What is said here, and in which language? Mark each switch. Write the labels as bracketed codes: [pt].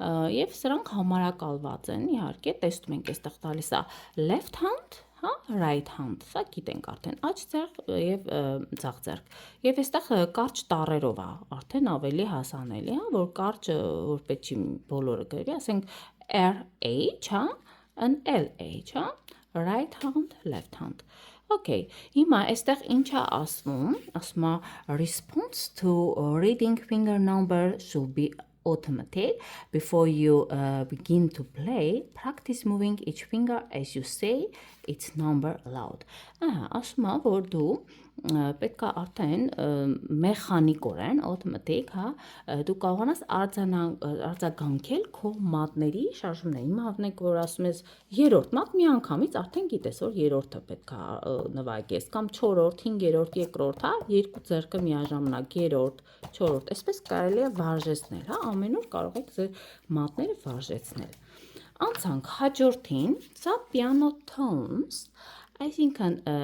[hy] եւ սրանք համարակալված են, իհարկե, տեսնում ենք այստեղ տալիս է [en] left hand, [hy] հա, [en] right hand, [hy] սա գիտենք արդեն, աջ ձեռք եւ ձախ ձեռք։ Եվ այստեղ կարճ տառերով է, արդեն ավելի հասանելի, հա, որ կարճը որ պետք չի բոլորը գրվի, ասենք RH, հա, an LH, հա, right hand, left hand։ Okay, հիմա այստեղ ինչ է ասվում, ասում է [en] response to reading finger number should be automatic. Before you begin to play, practice moving each finger as you say its number loud։ [hy] Ասում է, որ դու պետք է արդեն մեխանիկորեն, automatic, հա, դու կարողանաս արձագանքել քո մատների շարժումներին։ Հիմա հավնենք, որ ասում ես երրորդ մատ, միանգամից արդեն գիտես, որ երրորդը պետք է նվագես, կամ չորրորդ, հինգերորդ, երկրորդ, հա, երկու ձեռքը միաժամանակ, երրորդ, չորրորդ, այսպես կարելի է վարժեցնել, հա, ամեն օր կարող եք ձեր մատները վարժեցնել։ Անցանք հաջորդին, սա [en] piano tones, [hy] այսինքն